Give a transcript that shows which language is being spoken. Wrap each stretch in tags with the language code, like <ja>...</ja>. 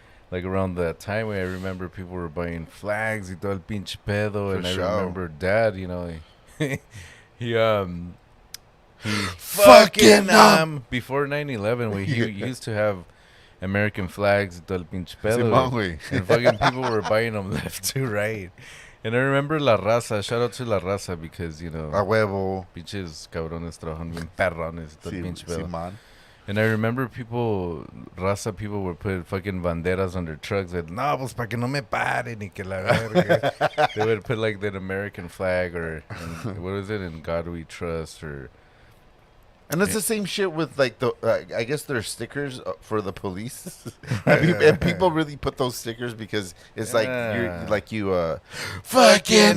<en>Like around that time, I remember people were buying flags</en> <es>y todo el pinche pedo,</es> <en>and I remember Dad, he fucking before 9/11, he used to have American flags y todo el pinche pedo, and fucking people were buying them left to right. And I remember La Raza, shout out to La Raza because</en> <es>a huevo, pinches cabrones trabajan bien perrones y todo el pinche pedo.</es> <en>And I remember people would put fucking banderas on their trucks.</en> <es>Like, no, pues pa' que no me paren y que la verga.</es> <en>They would put like the American flag or, what is it, In God We Trust or. And it's the same shit with like I guess there's stickers for the police. And people really put those stickers because it's like you're like you fucking</en>